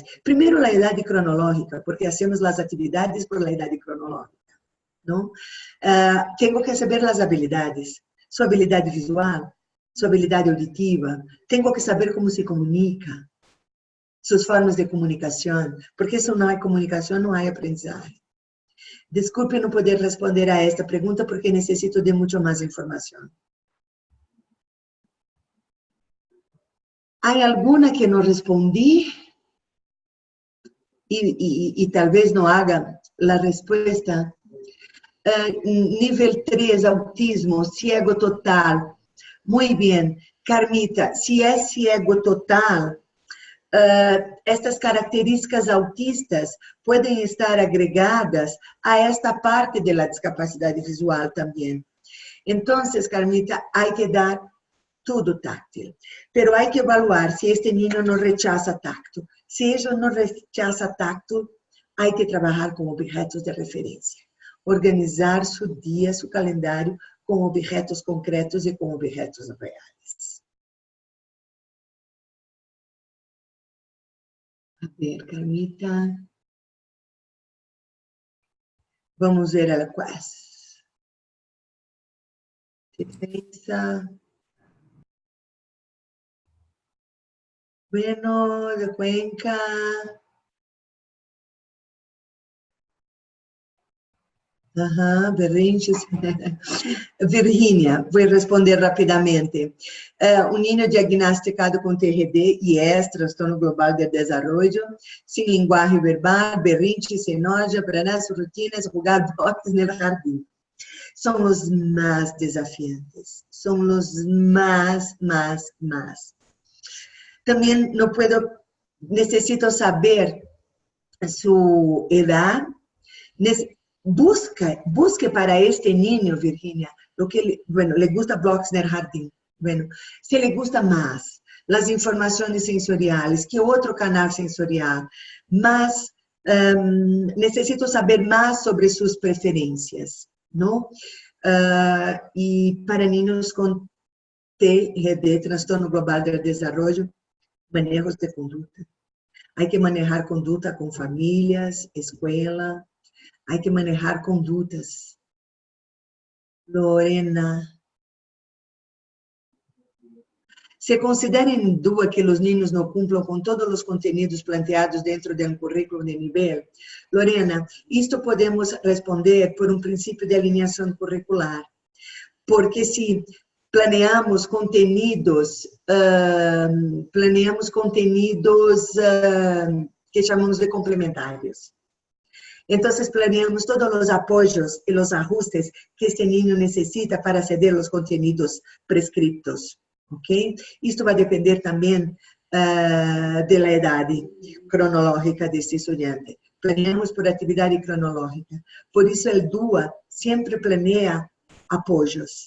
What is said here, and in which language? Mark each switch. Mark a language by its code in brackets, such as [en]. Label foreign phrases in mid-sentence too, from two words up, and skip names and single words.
[es] Primero, la edad cronológica, porque hacemos las actividades por la edad cronológica, ¿no? Tengo que saber las habilidades, su habilidad visual, su habilidad auditiva. Tengo que saber cómo se comunica, sus formas de comunicación, porque si no hay comunicación, no hay aprendizaje. [pt] Desculpe não poder responder a esta pergunta porque necessito de muito mais informação. Há alguma que não respondi e talvez não haga a resposta? [es] Nível 3, autismo, ciego total. [pt] Muito bem. Carmita, se é [es] ciego total, [pt] estas características autistas podem estar agregadas a esta parte da discapacidade visual também. Então, Carmita, há que dar tudo táctil, pero há que evaluar se este niño não [es] rechaza tacto. [pt] Se ele não [es] rechaza tacto, [pt] há que trabalhar com objetos de referência, organizar seu dia, seu calendário com objetos concretos e com objetos reais. [es] A ver, Carmita. [pt] Vamos ver a quais. [es] Defensa. Bueno, de Cuenca. Ajá, berrinches. [pt] Virgínia, vou responder rapidamente. Um niño diagnosticado com TRD e transtorno global de desenvolvimento, sem linguagem verbal, [es] berrinche, se enoja, para sus rutinas, jugar [pt] boxe no jardim. São os mais desafiantes, são os mais. Também não puedo, necessito saber sua idade. [es] Busque para este niño, Virginia, lo que le gusta blocos en el jardín. Bueno, si le gusta más las informaciones sensoriales, que otro canal sensorial, más, necesito saber más sobre sus preferencias, ¿no? Y para niños con TRD, Trastorno Global del Desarrollo, manejos de conducta. Hay que manejar conducta con familias, escuela. Hay que manejar condutas. Lorena. [pt] Se considera em dúvida que os niños não cumplam com todos os [es] contenidos planteados [pt] dentro de um currículo de nível? Lorena, isto podemos responder por um princípio de alinhação curricular. Porque se [es] planeamos contenidos, [pt] que chamamos de complementares. [es] Entonces, planeamos todos los apoyos y los ajustes que este niño necesita para acceder a los contenidos prescriptos. ¿Okay? Esto va a depender también de la edad cronológica de este estudiante. Planeamos por actividad cronológica. Por eso el DUA siempre planea apoyos.